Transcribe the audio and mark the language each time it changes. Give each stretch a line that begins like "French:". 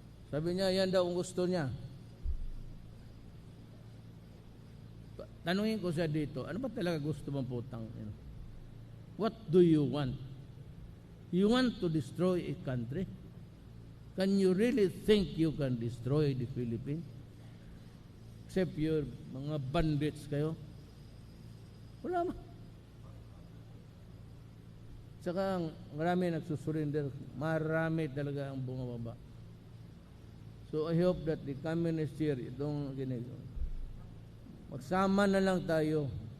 Filipino: Sabi niya, yan daw ang gusto niya. Tanungin ko siya dito, ano ba talaga gusto mong putang?
English: What do you want? You want to destroy a country? Can you really think you can destroy the Philippines? Except your
Filipino: mga bandits kayo? Wala ma. Saka marami nagsusurrender. Marami talaga ang bumababa.
English: So I hope that the communist here,
Filipino: itong ginagawa, magsama na lang tayo.